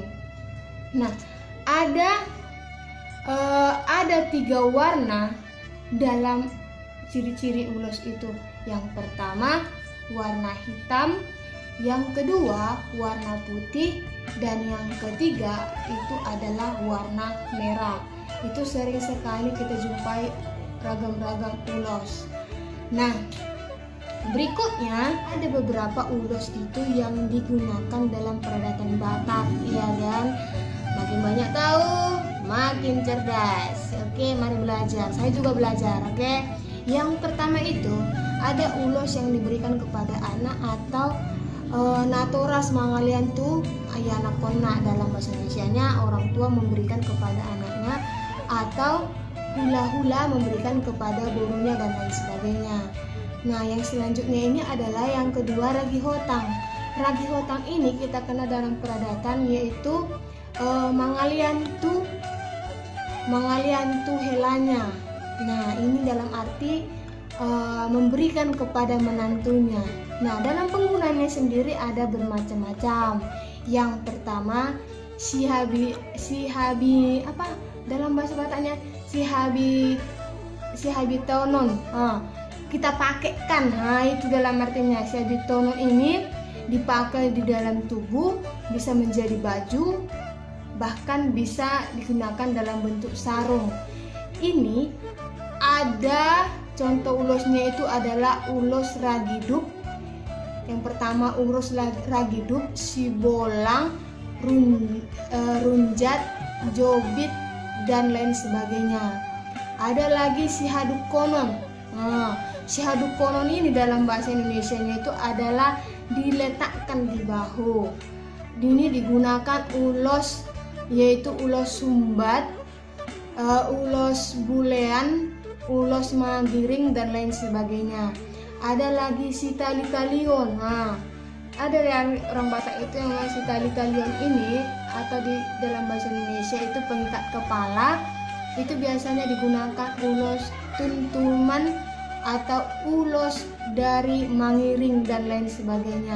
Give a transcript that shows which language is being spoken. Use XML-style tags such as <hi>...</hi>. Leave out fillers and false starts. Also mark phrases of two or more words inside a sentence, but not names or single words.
<id>Nah, ada 3 warna dalam ciri-ciri ulos itu. Yang pertama warna hitam, yang kedua warna putih, dan yang ketiga itu adalah warna merah. Itu sering sekali kita jumpai ragam-ragam ulos. Nah, Berikutnya ada beberapa ulos itu yang digunakan dalam peradatan Batak, ya kan? Makin banyak tahu, makin cerdas. Oke, mari belajar. Saya juga belajar, oke? Yang pertama itu ada ulos yang diberikan kepada anak atau</id> <bbc>natoras mangalian tuh ayana kona</bbc> <id>dalam bahasa Indonesianya, orang tua memberikan kepada anaknya, atau hula-hula memberikan kepada gurunya dan lain sebagainya. Nah, yang selanjutnya ini adalah yang kedua, ragi hotang. Ragi hotang ini kita kenal dalam peradatan, yaitu</id> <bbc>mangalian tu helanya.</bbc> <id>Nah, ini dalam arti memberikan kepada menantunya. Nah, dalam penggunaannya sendiri ada bermacam-macam. Yang pertama, si habi apa dalam bahasa Bataknya, si habi tonon. Kita pakaikan. Nah, itu dalam artinya si habi tonon ini dipakai di dalam tubuh, bisa menjadi baju, bahkan bisa digunakan dalam bentuk sarung. Ini ada contoh ulosnya, itu adalah ulos ragiduk. Yang pertama ulos ragiduk, sibolang, runjat, jobit, dan lain sebagainya. Ada lagi si haduk konon. Si haduk konon ini dalam bahasa Indonesianya itu adalah diletakkan di bahu. Ini digunakan ulos, yaitu ulos sumbat, ulos bulean, ulos manggiring, dan lain sebagainya. Ada lagi si tali-talion. Ada yang orang Batak itu yang si tali-talion ini, atau di dalam bahasa Indonesia itu pengikat kepala. Itu biasanya digunakan ulos tuntuman atau ulos dari mangiring dan lain sebagainya.</id>